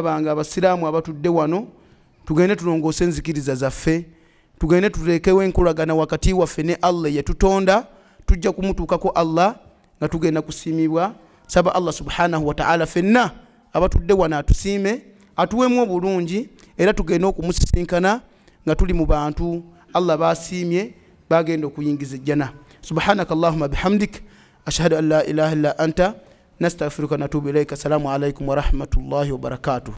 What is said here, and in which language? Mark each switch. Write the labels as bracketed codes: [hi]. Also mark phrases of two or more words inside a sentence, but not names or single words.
[lg] bange abasiraamu abatudde wano tugende tulongoose enzikiriza zaffe tugende tulekewo enkolagana wakati waffe ne Allah yatutonda tujja kumutuukako Allah nga tugenda kusiimibwa saba Allah [ar] سبحانه وتعالى [lg] fenna abatudde wano atusiime atuwemu obulungi era tugenda okumusisinkana nga tuli mu bantu Allah basiimye bagenda okuyingiza ejjana [ar] سبحانك اللهم بحمدك أشهد أن لا إله إلا أنت نستغفرك ونتوب إليك السلام عليكم ورحمة الله وبركاته